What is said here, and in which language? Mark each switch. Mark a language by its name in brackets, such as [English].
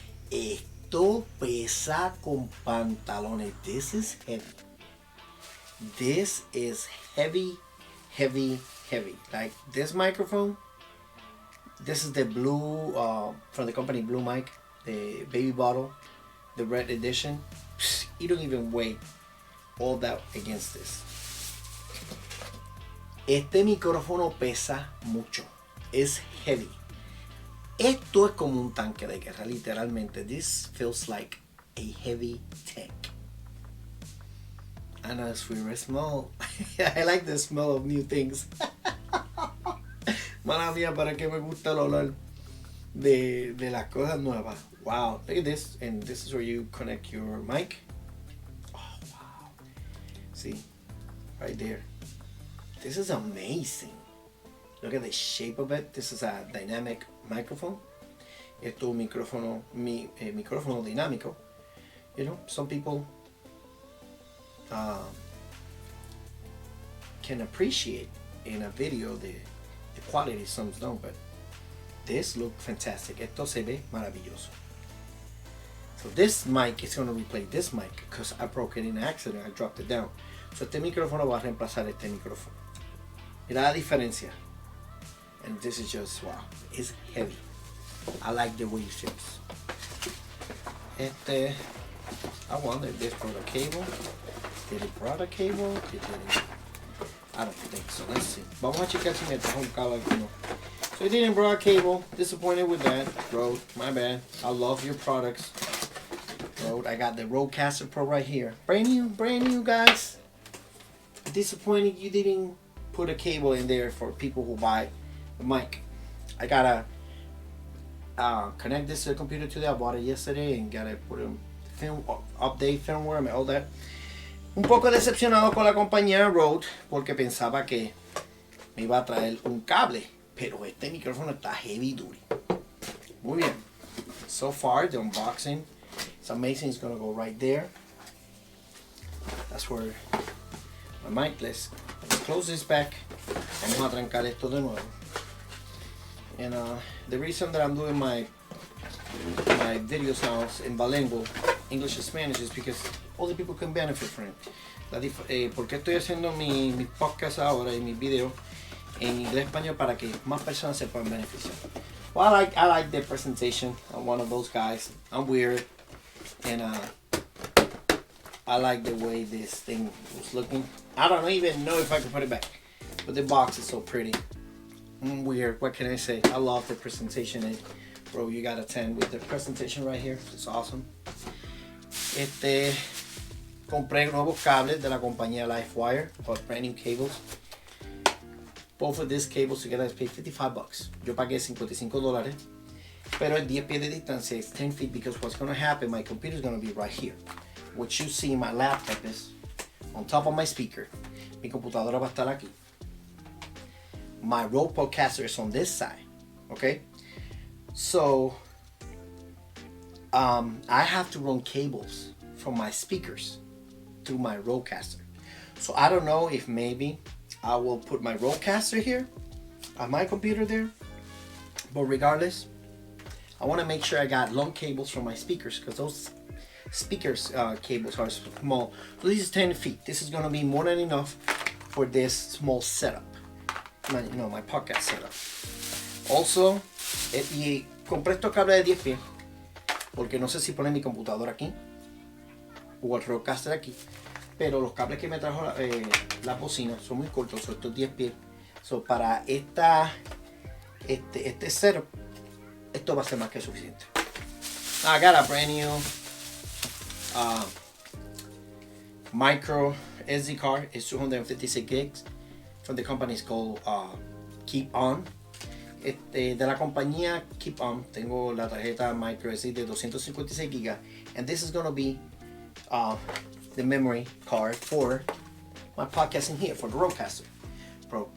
[Spanish] Esto pesa con pantalones. [English] This is heavy. This is heavy, heavy, heavy. Like this microphone, this is the blue, from the company Blue Mic, the baby bottle, the red edition. You don't even weigh all that against this. [Spanish] Este micrófono pesa mucho. Es heavy. Esto es como un tanque de guerra, literalmente. [English] This feels like a heavy tank. I know it's weird. Smell. I like the smell of new things. [Spanish] Mala mía, para que me gusta el olor de las cosas nuevas. [English] Wow, look at this. And this is where you connect your mic. See, right there. This is amazing. Look at the shape of it. This is a dynamic microphone. [Spanish] Esto es un micrófono, micrófono dinámico. [English] You know, some people can appreciate in a video the quality, some don't, but this looks fantastic. [Spanish] Esto se ve maravilloso. [English] So this mic is going to replace this mic because I broke it in an accident. I dropped it down. [Spanish] So este micrófono va a reemplazar este micrófono. Mira la diferencia. [English] And this is just, wow, it's heavy. I like the way it fits. I wonder if this brought a cable. Did it brought a cable? It didn't. I don't think so. Let's see. Vamos a checar si me trajo un cable alguno. So it didn't bring a cable. Disappointed with that. Rode, my bad. I love your products. Rode, I got the Rodecaster Pro right here. Brand new guys. Disappointed you didn't put a cable in there for people who buy the mic. I gotta connect this to the computer today. I bought it yesterday and gotta put a film update firmware and all that. [Spanish] Un poco decepcionado con la compañía Rode porque pensaba que me iba a traer un cable, pero este micrófono está heavy duty. Muy bien. [English] So far the unboxing, it's amazing. It's gonna go right there. That's where my mic. Let's close this back. [Spanish] Vamos a trancar esto de nuevo. [English] And the reason that I'm doing my videos now in bilingual, English and Spanish, is because other people can benefit from it. [Spanish] Porque estoy haciendo mi podcast ahora y mis videos en inglés y español para que más personas se puedan beneficiar. [English] Well, I like the presentation. I'm one of those guys. I'm weird, and I like the way this thing was looking. I don't even know if I can put it back, but the box is so pretty. I'm weird. What can I say? I love the presentation. And bro, you got a 10 with the presentation right here. It's awesome. [Spanish] Compré nuevos cables de la compañía LifeWire, [English] or brand new cables. Both of these cables together I paid $55. [Spanish] Yo pagué $55. Pero es 10 pies de distancia. [English] It's 10 feet because what's going to happen, my computer is going to be right here. What you see in my laptop is on top of my speaker. [Spanish] Mi computadora va a estar aquí. [English] My Rode podcaster is on this side. Okay? So, I have to run cables from my speakers through my Rodecaster. So I don't know if maybe I will put my Rodecaster here on my computer there. But regardless, I want to make sure I got long cables from my speakers because those speakers cables are small. So this is 10 feet. This is gonna be more than enough for this small setup. My podcast setup. [Spanish] Also, y compré estos cables de 10 pies porque no sé si poner mi computadora aquí o el roadcaster aquí, pero los cables que me trajo la bocina son muy cortos, son estos 10 pies. So, para este setup, esto va a ser más que suficiente. [English] I got a brand new micro SD card. It's 256 gigs from the company called Keep On. [Spanish] De la compañía Keep On tengo la tarjeta micro SD de 256 gigas, [English] and this is gonna be the memory card for my podcasting here, for the Rodecaster Pro.